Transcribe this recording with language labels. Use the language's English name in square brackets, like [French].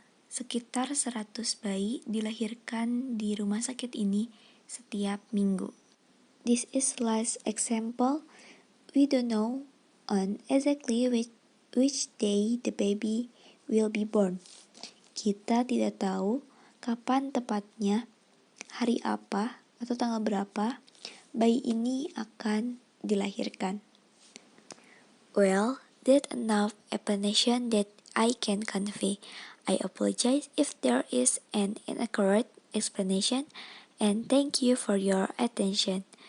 [Indonesian] Sekitar 100 bayi dilahirkan di rumah sakit ini setiap minggu. [English] This is last example. We don't know on exactly which day the baby will be born. [Indonesian] Kita tidak tahu kapan tepatnya, hari apa atau tanggal berapa bayi ini akan dilahirkan. [English] Well, that's enough explanation that I can convey. I apologize if there is an inaccurate explanation, and thank you for your attention.